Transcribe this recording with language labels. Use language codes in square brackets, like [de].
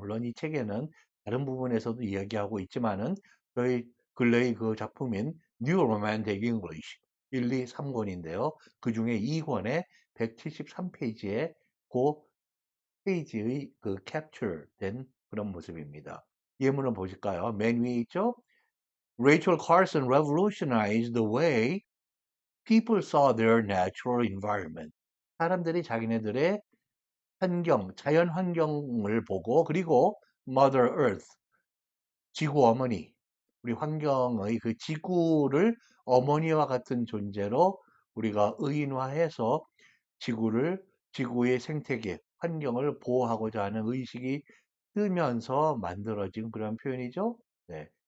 [ko] 물론 이 책에는 다른 부분에서도 이야기하고 있지만은 저희 근래의 그 작품인 New Romantic English 1, 2, 3권인데요. 그 중에 2권에 173페이지에 그 페이지의 그 캡처 된 그런 모습입니다. 예문을 보실까요? 맨 위에 있죠? [en] Rachel Carson revolutionized the way people saw their natural environment. [ko] 사람들이 자기네들의 자연 환경을 보고, 그리고 Mother Earth, 지구 어머니, 우리 환경의 그 지구를 어머니와 같은 존재로 우리가 의인화해서 지구를, 지구의 생태계, 환경을 보호하고자 하는 의식이 뜨면서 만들어진 그런 표현이죠. 네.